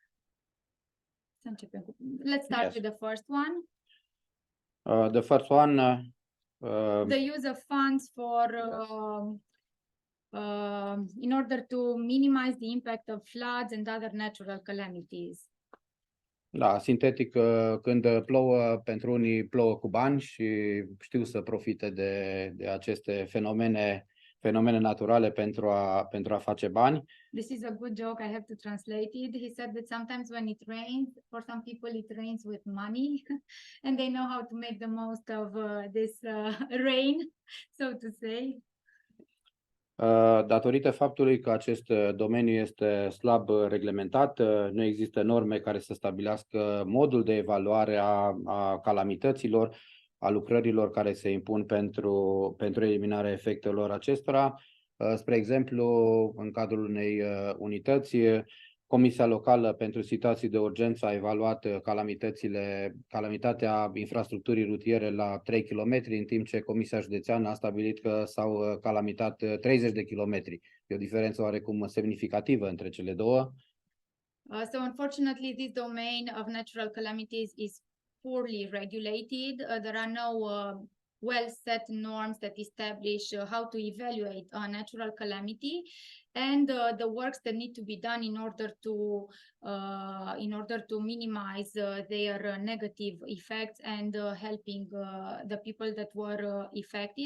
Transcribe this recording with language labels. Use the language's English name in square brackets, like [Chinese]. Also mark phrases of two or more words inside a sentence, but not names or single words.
[English] Let's start with the first one. The first one. The use of funds for in order to minimize the impact of floods and other natural calamities. [Romanian] Da, sintetic, când plouă, pentru unii plouă cu bani și știu să profite de aceste fenomene naturale pentru a face bani. [English] This is a good joke, I have to translate it. He said that sometimes when it rains, for some people it rains with money and they know how to make the most of this rain, so to say. [Romanian] Datorită faptului că acest domeniu este slab reglementat, nu există norme care să stabilească modul de evaluare a calamităților, a lucrărilor care se impun pentru eliminarea efectelor acestora. Spre exemplu, în cadrul unei unități, Comisia Locală pentru Situații de Urgență a evaluat calamitatea infrastructurii rutiere la 3 km, în timp ce Comisia Județeană a stabilit că s-au calamitat 30 de km. E o diferență oarecum semnificativă între cele două. [English] So unfortunately, this domain of natural calamities is poorly regulated. There are no well-set norms that establish how to evaluate a natural calamity, and the works that need to be done in order to minimize their negative effects and helping the people that were affected.